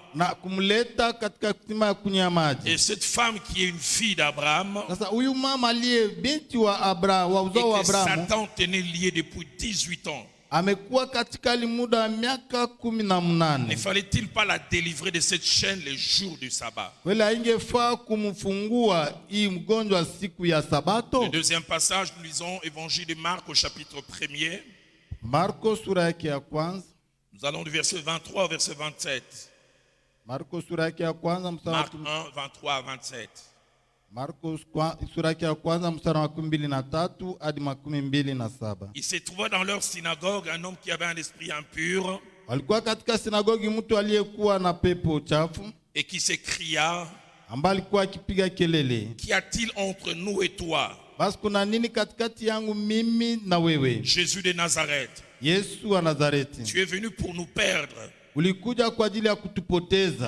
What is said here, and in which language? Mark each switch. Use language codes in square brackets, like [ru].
[sw] na kumleta katika kisima ya kunywa maji. [fr] Et cette femme qui est une fille d'Abraham, [sw] sasa huyu mama aliye binti wa Abraham, wa uzao wa Abraham, [fr] Satan tenait lié depuis 18 ans. [sw] amekuwa katika hali muda wa miaka 18. [fr] Ne fallait-il pas la délivrer de cette chaîne les jours du sabbat? [sw] Kweli haingefaa kumfungua hii mgonjwa siku ya Sabato? [fr] Le deuxième passage, nous lisons Évangile de Marc au chapitre 1er. [sw] Marko sura yake ya kwanza. [fr] Nous allons du verset 23 au verset 27. [sw] Marko sura yake ya kwanza mstari [fr] Marc 1, 23 à 27. [sw] Marko sura yake ya kwanza mstari wa 23 hadi 27. [fr] Il se trouvait dans leur synagogue un homme qui avait un esprit impur [sw] Walikuwa katika sinagogi mtu aliyekuwa na pepo chafu [fr] et qui s'écria, [sw] ambaye alikuwa akipiga kelele, [fr] qu'y a-t-il entre nous et toi, [sw] basi kuna nini katikati yangu mimi na wewe, [fr] Jésus de Nazareth? [sw] Yesu wa Nazareti? [fr] Tu es venu pour nous perdre. [sw] Ulikuja kwa ajili ya kutupoteza.